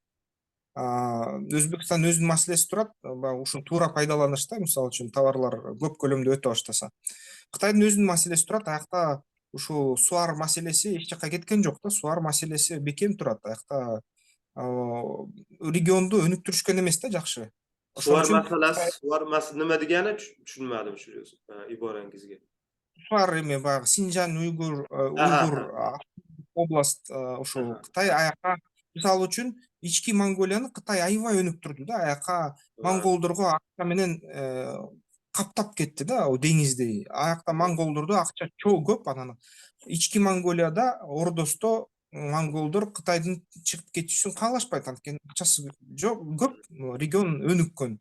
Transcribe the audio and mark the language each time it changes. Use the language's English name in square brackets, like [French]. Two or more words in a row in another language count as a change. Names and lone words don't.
[Kyrgyz] Өзбекстан өзүнүн маселеси турат. Баягы ушуну туура пайдаланыш да, мисалы үчүн товарлар көп көлөмдө өтө баштаса. Кытайдын өзүнүн маселеси турат. Аякта ушул сууар маселеси эч жакка кеткен жок да. Сууар маселеси бекем турат. Аякта регионду өнүктүрүшкөн эмес да жакшы. Ошон үчүн [Uzbek] Suvar masalasi nima degani tushunmadim shu iborangizga. [Kyrgyz] сууар эми баягы Синьцзян, Aha, Уйгур aha, область ушул aha. Кытай аяка мисалы үчүн ички Монголияны Кытай аябай өнүктүрдү да. Аяка [Uzbek] Va, [Kyrgyz] монголдорго акча менен каптап кетти да, ал деңиздей. Аякта монголдордо акча көп, анан ички Монголияда Ордосто монголдор Кытайдын чыгып кетишин каалашпайт, анткени акчасы жок, көп, регион өнүккөн.